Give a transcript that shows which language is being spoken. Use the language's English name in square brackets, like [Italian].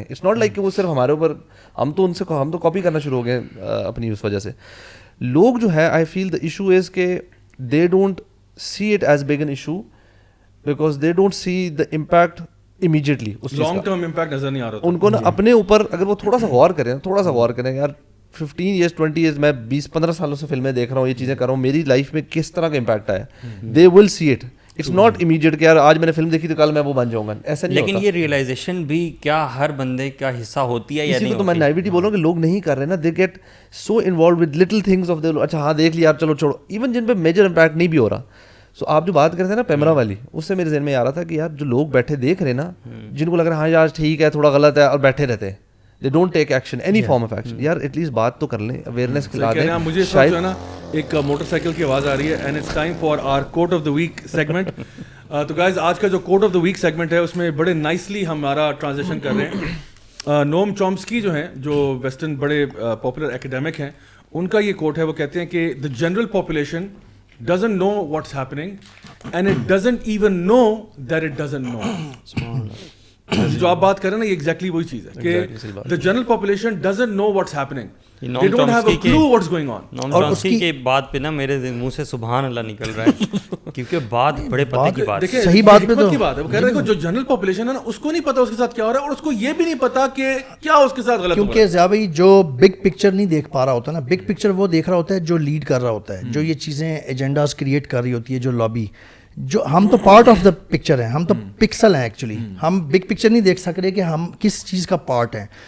[English] it's not like [Urdu] کہ وہ صرف ہمارے اوپر, ہم تو کاپی کرنا شروع ہو گئے اپنی اس وجہ سے. لوگ جو ہے [English] I feel the issue is کہ they don't see it as big an issue because they don't see the impact immediately, [Urdu] long term impact نظر نہیں آ رہا ان کو نا اپنے اوپر. اگر وہ تھوڑا سا غور کریں یار [English] 15 years 20 years [Urdu] میں 20-15 سالوں سے فلمیں دیکھ رہا ہوں, یہ چیزیں کر رہا ہوں, میری لائف میں کس طرح کا امپیکٹ آیا, [English] They will see it. It's not immediate [Urdu] کہ یار آج میں نے فلم دیکھی تو کل میں وہ بن جاؤں گا, ایسا نہیں. لیکن یہ ریئلائزیشن بھی کیا ہر بندے کا حصہ ہوتی ہے یا نہیں؟ تو میں نائیوٹی بولوں کہ لوگ نہیں کر رہے نا, [English] They get so involved with little things of there. [Urdu] اچھا ہاں دیکھ لیا یار چلو چھوڑو, ایون جن پہ میجر امپیکٹ نہیں بھی ہو رہا. سو آپ جو بات کرتے ہیں نا پیمرا والی, اس سے میرے ذہن میں آ رہا تھا کہ یار جو لوگ بیٹھے دیکھ رہے نا, جن کو لگ رہا ہے ہاں یار ٹھیک ہے تھوڑا غلط ہے, اور بیٹھے رہتے ہیں, [English] they don't take action, any form of action. [Urdu] یار ایٹ لیسٹ بات تو کر لیں, اویئرنیس کھلا دیں. مجھے شاید جو ہے نا ایک موٹر سائیکل کی آواز آ رہی ہے, [English] And it's time for our quote of the week segment. [Urdu] تو گائز آج کا جو کوٹ آف دا ویک سیگمنٹ ہے اس میں بڑے نائسلی ہمارا ٹرانزیشن کر رہے ہیں. نوم چومسکی جو ہیں, جو ویسٹرن بڑے پاپولر ایکیڈیمک ہیں, ان کا یہ کوٹ ہے, وہ کہتے ہیں کہ [English] the general population doesn't know what's happening and it doesn't even know that it doesn't know. [Urdu] جو آپ بات کر رہے ہیں نا, یہ ایگزیکٹلی وہی چیز ہے کہ [English] the general population doesn't know what's happening. They don't have a clue what's going on. [Urdu] اور اس کی بات پہ نا میرے منہ سے سبحان اللہ نکل رہا ہے کیونکہ بات بڑے پتے کی بات ہے, صحیح بات پہ تو کی بات ہے. وہ کہہ رہے ہیں جو جنرل پاپولیشن ہے نا, اس کو نہیں پتا اس کے ساتھ کیا ہو رہا ہے, اور اس کو یہ بھی نہیں پتا کہ کیا اس کے ساتھ غلط ہو رہا ہے. کیونکہ ضیاء بھائی جو بگ پکچر نہیں دیکھ پا رہا ہوتا نا, بگ پکچر وہ دیکھ رہا ہوتا ہے جو لیڈ کر رہا ہوتا ہے, جو یہ چیزیں ایجنڈاز کریٹ کر رہی ہوتی ہے, جو لابی, جو ہم تو پارٹ آف دا پکچر ہیں, ہم تو پکسل ہیں ایکچولی, ہم بگ پکچر نہیں دیکھ سک رہے کہ ہم کس چیز کا پارٹ ہیں.